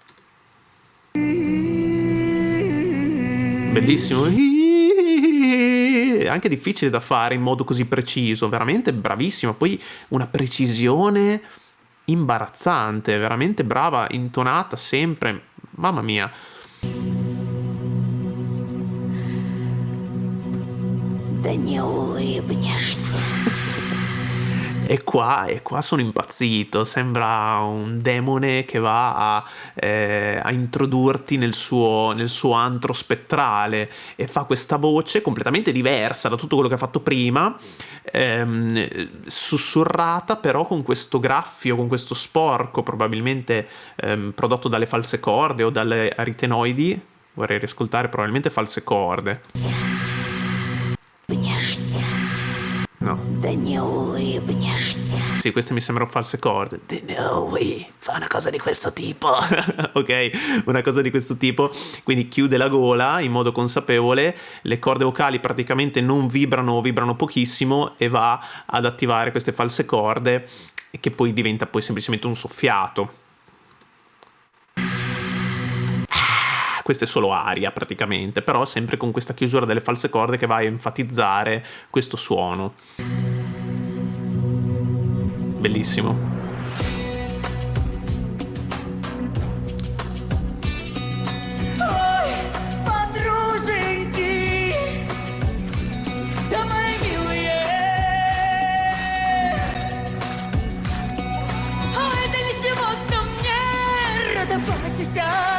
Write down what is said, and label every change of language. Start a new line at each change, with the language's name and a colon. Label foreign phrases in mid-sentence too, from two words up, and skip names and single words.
Italian: Bellissimo. È anche difficile da fare in modo così preciso, veramente bravissima. Poi una precisione imbarazzante, veramente brava, intonata sempre, mamma mia.
Russian: Да не улыбнешься.
Italian: E qua sono impazzito, sembra un demone che va a introdurti nel suo antro spettrale, e fa questa voce completamente diversa da tutto quello che ha fatto prima, sussurrata però con questo graffio, con questo sporco, probabilmente prodotto dalle false corde o dalle aritenoidi. Vorrei riascoltare, probabilmente false corde. No.
Russian: Да не улыбнешься.
Italian: Sì, queste mi sembrano false corde. Fa una cosa di questo tipo. Ok, una cosa di questo tipo. Quindi chiude la gola in modo consapevole, le corde vocali praticamente non vibrano o vibrano pochissimo, e va ad attivare queste false corde, che poi diventa poi semplicemente un soffiato. Questa è solo aria praticamente, però sempre con questa chiusura delle false corde che va a enfatizzare questo suono. Bellissimo.
Russian: Ой, подруженьки, да мои милые. Ой, да ничего-то мне радоваться.